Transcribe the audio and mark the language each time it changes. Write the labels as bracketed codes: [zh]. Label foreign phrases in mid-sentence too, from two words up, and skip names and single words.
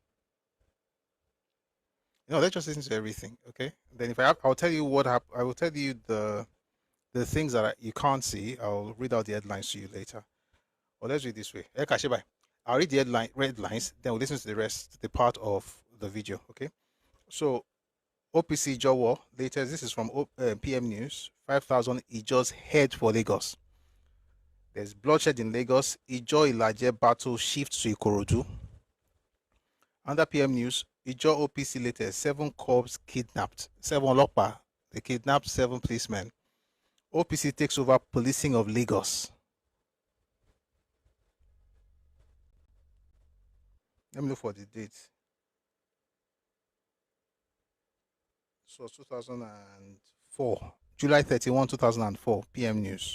[en] No, let's just listen to everything, okay? Then if I'll tell you what happened. I will tell you the things that you can't see. I'll read out the headlines to you later. Or let's read this way. I'll read the red lines, then we'll listen to the rest, the part of the video, okay? So, OPC Ijaw war, latest, this is from PM News, 5,000 Ijaw's head for Lagos. There's bloodshed in Lagos, Ijaw Ilaje battle shifts to Ikorodu. Under PM News, Ijaw OPC latest, 7 corps kidnapped, 7 Olopa, they kidnapped 7 policemen. OPC takes over policing of Lagos. Let me look for the date. So 2004, July 31, 2004, PM News.